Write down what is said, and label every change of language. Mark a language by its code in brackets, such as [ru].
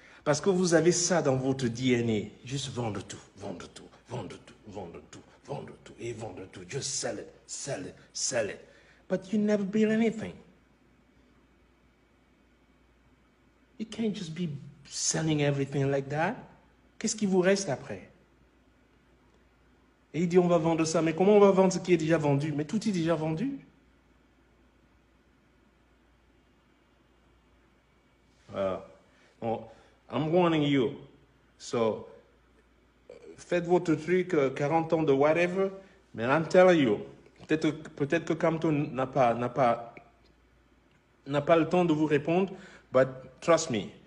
[fr] Parce que vous avez ça dans votre DNA. Juste vendre tout, vendre tout, vendre tout, vendre tout, vendre tout, et vendre tout. [en] Just sell it, sell it, sell it. But you never build anything. You can't just be selling everything like that. [fr] Qu'est-ce qui vous reste après? Et il dit on va vendre ça. Mais comment on va vendre ce qui est déjà vendu? Mais tout est déjà vendu. [en] I'm warning you. So, [fr] faites votre truc, 40 ans de whatever, mais [en] I'm telling you, [fr] peut-être que Kamto n'a pas le temps de vous répondre, [en] but trust me.